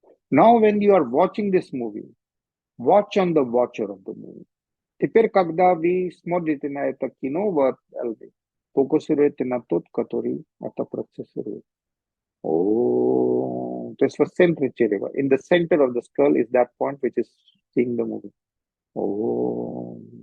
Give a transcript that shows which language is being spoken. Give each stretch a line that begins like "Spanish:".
English: Now when you are watching this movie, watch on the watcher of the movie.
Russian: Теперь, когда вы смотрите на это кино в LV, фокусируйте на тот, который это процессирует. Oh, то есть в центре черепа.
English: In the center of the skull is that point which is seeing the movie. Oh.